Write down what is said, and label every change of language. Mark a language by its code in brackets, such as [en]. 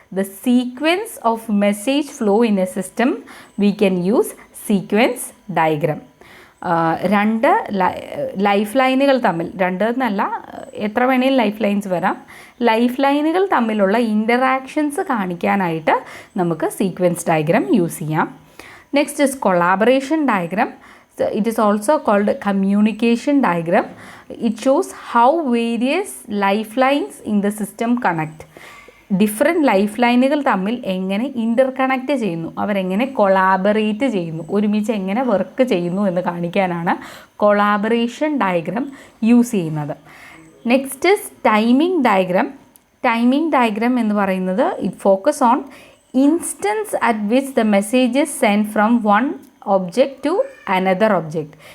[en] the sequence of message flow in a system, we can use sequence diagram. [ml] രണ്ട് life ലൈനുകൾ തമ്മിൽ, രണ്ട് എന്നല്ല എത്ര വേണേലും ലൈഫ് ലൈൻസ് വരാം, ലൈഫ് ലൈനുകൾ തമ്മിലുള്ള ഇൻ്ററാക്ഷൻസ് കാണിക്കാനായിട്ട് നമുക്ക് സീക്വൻസ് ഡയഗ്രാം യൂസ് ചെയ്യാം. [en] Next is collaboration diagram. It is also called communication diagram. It shows how various lifelines in the system connect. [ml] Different life ലൈനുകൾ തമ്മിൽ എങ്ങനെ ഇൻ്റർകണക്റ്റ് ചെയ്യുന്നു, അവരെങ്ങനെ കൊളാബറേറ്റ് ചെയ്യുന്നു, ഒരുമിച്ച് എങ്ങനെ വർക്ക് ചെയ്യുന്നു എന്ന് കാണിക്കാനാണ് കൊളാബറേഷൻ ഡയഗ്രാം യൂസ് ചെയ്യുന്നത്. [en] Next is timing diagram. [ml] Timing diagram എന്ന് പറയുന്നത് [en] It focus on instance at which the messages send from one object to another object.